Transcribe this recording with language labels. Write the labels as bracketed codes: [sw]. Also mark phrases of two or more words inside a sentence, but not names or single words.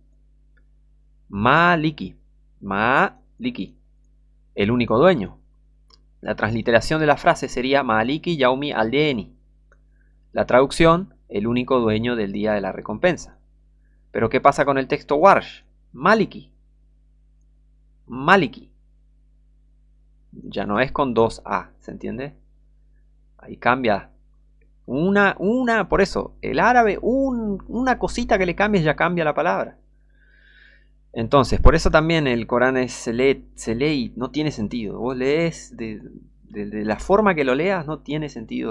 [ar] مالك. ملك. [es] El único dueño. La transliteración de la frase sería [ar] مالك يوم الدين. [es] La traducción, el único dueño del día de la recompensa. Pero ¿qué pasa con el texto Warsh? [ar] مالك. ملك. [es] Ya no es con 2A, ¿se entiende? Ahí cambia. Por eso, el árabe, una cosita que le cambies ya cambia la palabra. Entonces, por eso también el Corán se lee y no tiene sentido. Vos lees de la forma que lo leas, no tiene sentido.